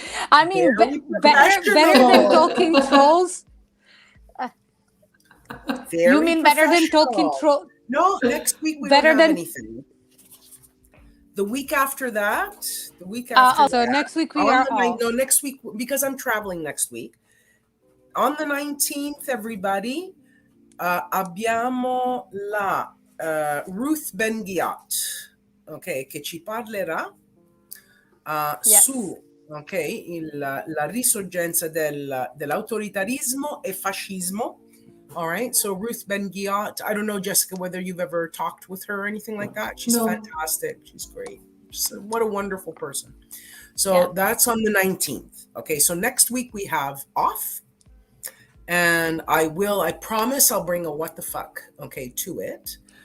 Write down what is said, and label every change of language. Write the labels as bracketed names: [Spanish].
[English] I mean, better than talking trolls. You mean better than talking trolls? No, next week we don't have anything. The week after that, so next week we are off. No, next week, because I'm traveling next week. On the 19th, everybody, [Italian] abbiamo la Ruth Ben-Ghiat, che ci parlerà su la risorgenza dell'autoritarismo e fascismo. [English] All right. So Ruth Ben-Ghiat, I don't know, Jessikka, whether you've ever talked with her or anything like that. She's fantastic. She's great. What a wonderful person. So that's on the 19th. Okay. So next week we have off, and I promise I'll bring a what the fuck, to it.